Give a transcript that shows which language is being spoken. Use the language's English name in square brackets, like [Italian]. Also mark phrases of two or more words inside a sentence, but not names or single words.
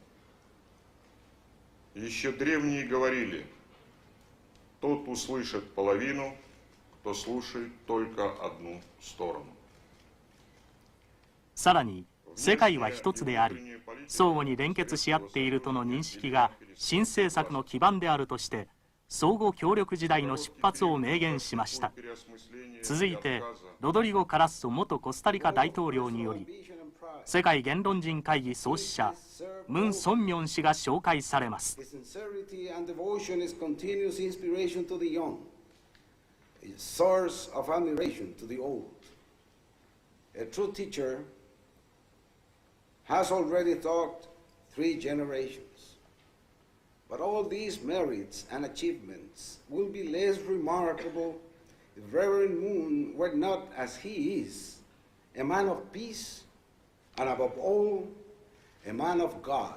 [Russian] Еще древние говорили: тот услышит половину, кто слушает только одну сторону. [Japanese] さらに世界は一つであり相互に連結し合っているとの認識が新政策の基盤であるとして相互協力時代の出発を明言しました。続いてロドリゴ・カラッソ元コスタリカ大統領により世界言論人会議創始者ムン・ソンミョン氏が紹介されます。 [English] has already taught 3 generations. But all these merits and achievements will be less remarkable if Reverend Moon were not, as he is, a man of peace and above all, a man of God.